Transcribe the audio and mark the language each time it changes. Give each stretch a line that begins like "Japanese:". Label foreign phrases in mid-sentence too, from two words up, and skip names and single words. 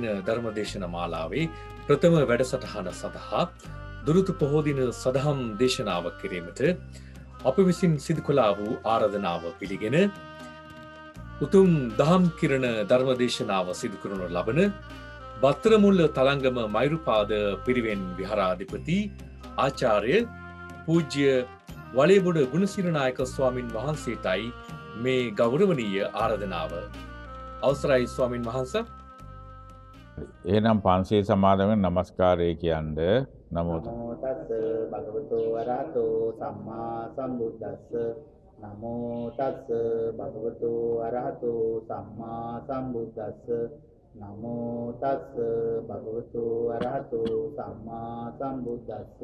Sinhala: ධර්මදේශන මාලාවේ ප්‍රථම වැඩසටහන සඳහා දුරුතු පොහෝ දින සදහම් දේශනාවක් කිරීමට අප විසින් සිදු කළා වූ ආරාධනාව පිළිගෙන උතුම් දහම් කිරණ ධර්මදේශනාව සිදු කරනු ලබන බත්තරමුල්ල තලංගම මෛරුපාද පිරිවෙන් විහාරාධිපති ආචාර්ය පූජ්‍ය වලේබොඩ ගුණසිරනායක ස්වාමින් වහන්සේටයි මේ ගෞරවනීය ආරාධනාව. අවසරයි ස්වාමින් වහන්සේ. එහෙනම් පන්සිල් සමාදන් වෙන නමස්කාරය කියන්නේ නමෝ
Pali: තස්ස භගවතෝ අරහතෝ සම්මා සම්බුද්දස්ස නමෝ තස්ස භගවතෝ අරහතෝ සම්මා සම්බුද්දස්ස නමෝ තස්ස භගවතෝ අරහතෝ සම්මා සම්බුද්දස්ස